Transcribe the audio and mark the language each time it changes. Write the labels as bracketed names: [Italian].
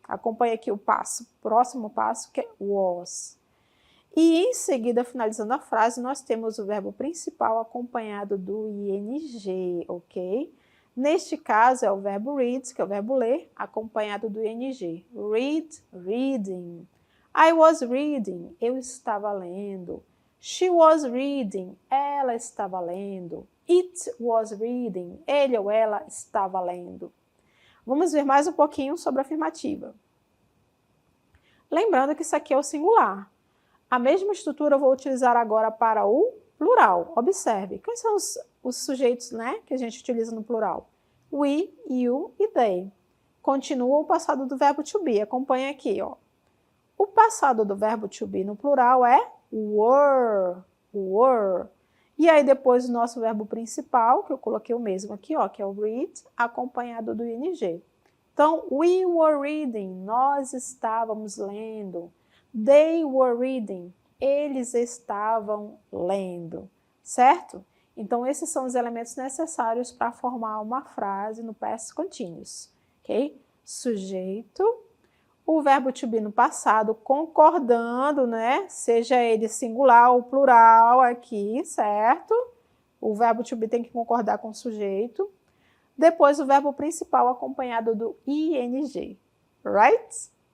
[Portuguese] Acompanhe aqui o passo, próximo passo, que é was. E em seguida, finalizando a frase, nós temos o verbo principal acompanhado do ing, ok? Neste caso, é o verbo read, que é o verbo ler, acompanhado do ing. [English] Read, reading. I was reading, [Portuguese] eu estava lendo. [English] She was reading, [Portuguese] ela estava lendo. [English] It was reading, [Portuguese] ele ou ela estava lendo. Vamos ver mais um pouquinho sobre a afirmativa. Lembrando que isso aqui é o singular. A mesma estrutura eu vou utilizar agora para o plural. Observe, quais são os sujeitos, né, que a gente utiliza no plural? We, you e they. Continua o passado do verbo to be. Acompanha aqui, ó. O passado do verbo to be no plural é were. E aí depois o nosso verbo principal, que eu coloquei o mesmo aqui, ó, que é o read, acompanhado do ing. Então, [English] we were reading, [Portuguese] nós estávamos lendo. [English] They were reading, [Portuguese] eles estavam lendo, certo? Então, esses são os elementos necessários para formar uma frase no past continuous, ok? Sujeito, o verbo to be no passado concordando, né? Seja ele singular ou plural aqui, certo? O verbo to be tem que concordar com o sujeito. Depois o verbo principal acompanhado do ing, right?